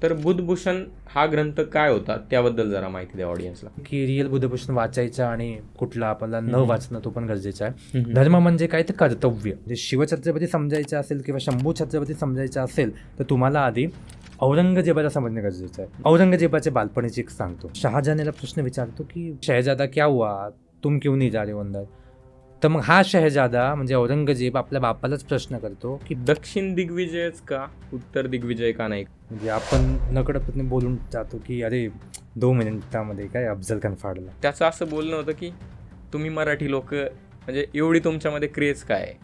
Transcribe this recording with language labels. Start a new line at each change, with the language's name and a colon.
Marathi: तर बुधभूषण हा ग्रंथ काय होता त्याबद्दल जरा माहिती द्या ऑडियन्सला. की रिअल बुधभूषण वाचायचा आणि कुठला आपल्याला न वाचणं तो पण गरजेचं आहे. धर्म म्हणजे काय, तर कर्तव्य. म्हणजे शिवछत्रपती समजायचं असेल किंवा शंभू छत्रपती समजायचं असेल तर तुम्हाला आधी औरंगजेबाला समजणं गरजेचं आहे. औरंगजेबाच्या बालपणीची एक सांगतो. शहाजहानला प्रश्न विचारतो की
Hindi: शहजादा क्या हुआ, तुम क्यों नहीं जा रहे अंदर.
Marathi: तर मग हा शहजादा म्हणजे औरंगजेब आपल्या बापालाच प्रश्न करतो की दक्षिण दिग्विजयच का, उत्तर दिग्विजय का नाही. म्हणजे आपण नकळतपणे बोलून जातो की अरे 2 मिनिटामध्ये काय अफजल खान फाडला. त्याचं असं बोलणं होतं की तुम्ही मराठी लोक म्हणजे एवढी तुमच्यामध्ये क्रेज काय